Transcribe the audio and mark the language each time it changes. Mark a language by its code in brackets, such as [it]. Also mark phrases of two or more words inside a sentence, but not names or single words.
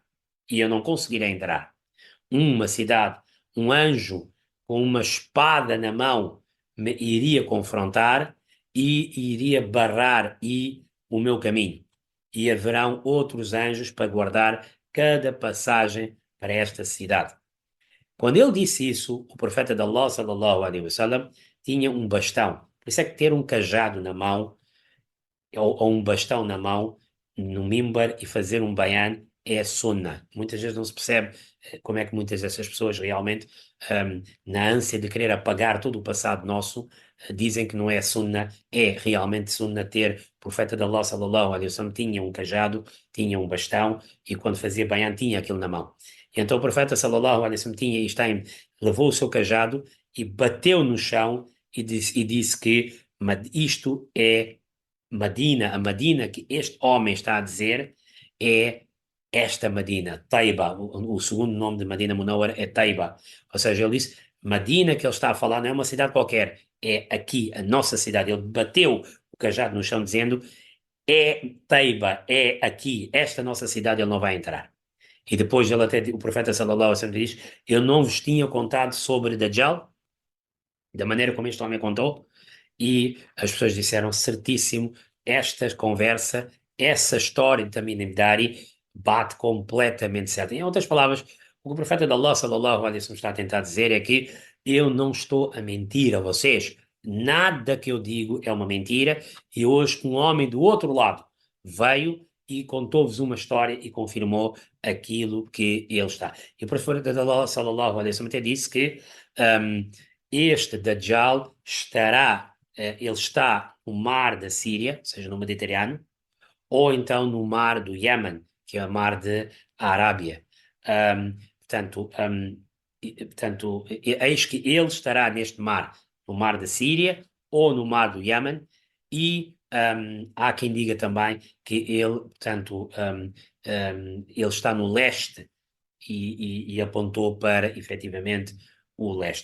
[pt] E eu não conseguirei entrar. Uma cidade, um anjo com uma espada na mão me iria confrontar e iria barrar o meu caminho. E haverão outros anjos para guardar cada passagem para esta cidade. Quando ele disse isso, o profeta de Allah, [ar] صلى الله عليه وسلم, [pt] tinha um bastão. Por isso é que ter um cajado na mão ou um bastão na mão no mimbar e fazer um bayan é sunnah. Muitas vezes não se percebe como é que muitas dessas pessoas realmente, na ânsia de querer apagar todo o passado nosso, dizem que não é sunnah, é realmente sunnah ter. O profeta de Allah [ar] صلى الله عليه وسلم [pt] tinha um cajado, tinha um bastão e quando fazia bayan tinha aquilo na mão. E então o profeta [ar] صلى الله عليه وسلم [pt] tinha isto, levou o seu cajado e bateu no chão e disse que isto é Medina, a Medina que este homem está a dizer é esta Medina, Taiba. O segundo nome de Medina Munawwara é Taiba. Ou seja, ele disse, Medina que ele está a falar não é uma cidade qualquer, é aqui, a nossa cidade. Ele bateu o cajado no chão dizendo, é Taiba, é aqui, esta nossa cidade ele não vai entrar. E depois ele até, o profeta [ar] صلى الله عليه وسلم [pt] diz, eu não vos tinha contado sobre Dajjal, da maneira como este homem contou, e as pessoas disseram certíssimo, esta conversa, essa história de Tamim Dari bate completamente certo. Em outras palavras, o que o profeta de Allah [ar] صلى الله عليه وسلم [pt] está a tentar dizer é que eu não estou a mentir a vocês. Nada que eu digo é uma mentira. E hoje um homem do outro lado veio e contou-vos uma história e confirmou aquilo que ele está. E o profeta de Allah [ar] صلى الله عليه وسلم [pt] até disse que um, este Dajjal ele está no mar da Síria, ou seja, no Mediterrâneo, ou então no mar do Iêmen, que é o mar de Arábia. Portanto, eis que ele estará neste mar, no mar da Síria ou no mar do Iêmen, e há quem diga também que ele, portanto, ele está no leste e apontou para, efetivamente, o leste.